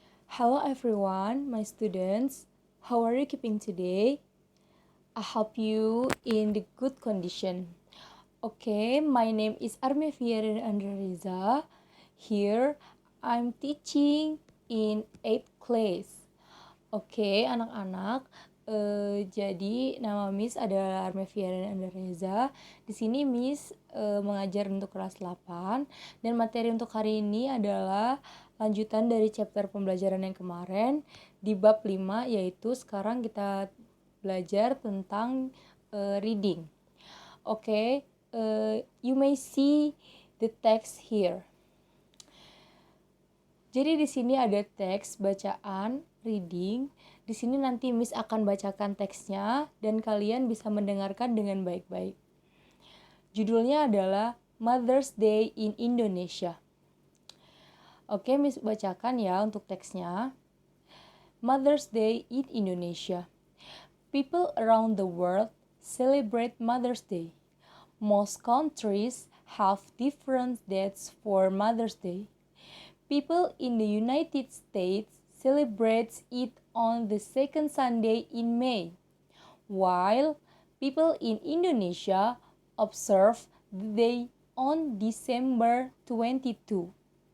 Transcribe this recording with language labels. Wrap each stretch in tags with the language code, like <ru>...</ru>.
<en>Hello everyone, my students. How are you keeping today? I hope you in the good condition. Okay, my name is Arme Fiera Andreriza. Here, I'm teaching in 8th class.</en> <id>Oke, anak-anak. Jadi nama Miss adalah Arme Fiera Andreriza. Di sini Miss mengajar untuk kelas 8 dan materi untuk hari ini adalah lanjutan dari chapter pembelajaran yang kemarin di bab 5, yaitu sekarang kita belajar tentang reading.</id> <en>Oke, you may see the text here.</en> <id>Jadi di sini ada teks bacaan, reading. Di sini nanti Miss akan bacakan teksnya dan kalian bisa mendengarkan dengan baik-baik. Judulnya adalah Mother's Day in Indonesia. Oke, Miss bacakan ya untuk teksnya.</id> <en>Mother's Day in Indonesia. People around the world celebrate Mother's Day. Most countries have different dates for Mother's Day. People in the United States celebrate it on the second Sunday in May, while people in Indonesia observe the day on December 22.</en>